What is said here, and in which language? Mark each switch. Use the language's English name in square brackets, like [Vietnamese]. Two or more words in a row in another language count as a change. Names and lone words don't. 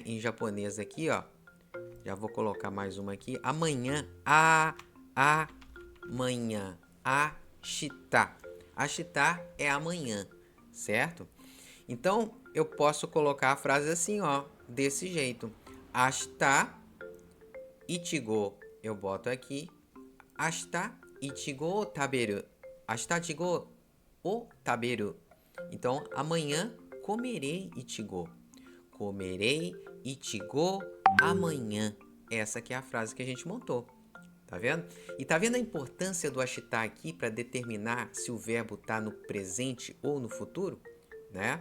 [Portuguese] Em japonês aqui, ó, já vou colocar mais uma aqui, amanhã, amanhã, ashita. Ashita é amanhã, certo? Então, eu posso colocar a frase assim, ó, desse jeito. [Japanese] 明日苺, [Portuguese] eu boto aqui. [Japanese] 明日苺を食べる. 明日苺を食べる. [Portuguese] Então, amanhã comerei ichigo. Comerei ichigo amanhã. Essa que é a frase que a gente montou. Tá vendo? E tá vendo a importância do ashita aqui para determinar se o verbo tá no presente ou no futuro, né?